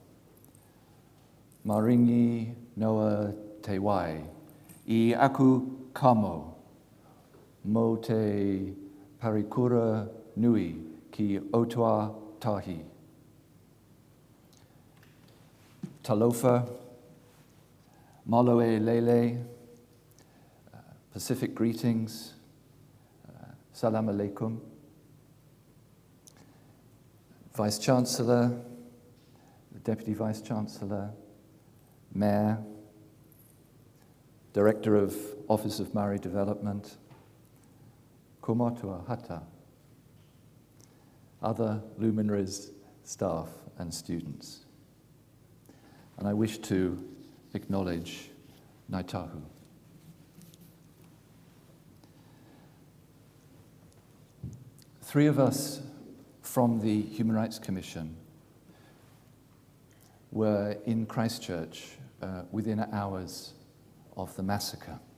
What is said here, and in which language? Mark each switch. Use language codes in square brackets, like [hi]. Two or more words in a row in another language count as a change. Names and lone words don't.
[mi] Maringi noa te wai, I aku kamo, mo te parikura nui ki Otoa tahi. [en] Talofa, [to] malo e lele, [en] Pacific greetings, [ar] سلام عليكم. [en] Vice-Chancellor, the Deputy Vice-Chancellor, Mayor, Director of Office of Maori Development, [mi] ko matua hata, [en] other luminaries, staff and students. And I wish to acknowledge Ngāi Tahu. Three of us from the Human Rights Commission were in Christchurch within hours of the massacre.